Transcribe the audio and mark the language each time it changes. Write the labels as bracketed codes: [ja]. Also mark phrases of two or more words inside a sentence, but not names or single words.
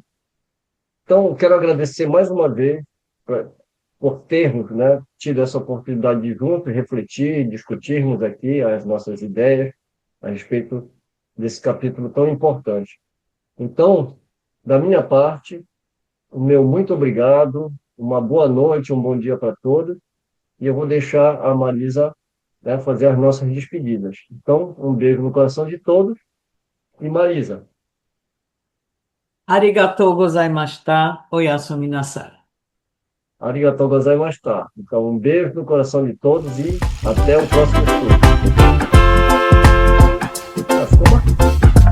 [pt] Então, quero agradecer mais uma vez por termos, né, tido essa oportunidade de juntos refletir, discutirmos aqui as nossas ideias a respeito desse capítulo tão importante. Então, da minha parte, o meu muito obrigado, uma boa noite, um bom dia para todos, e eu vou deixar a Marisa, né, fazer as nossas despedidas. Então, um beijo no coração de todos, e Marisa. [ja] ありがとうございました、おやすみなさい. ありがとうございました. [pt] Então, um beijo no coração de todos e até o próximo estudo. Ficou bacana.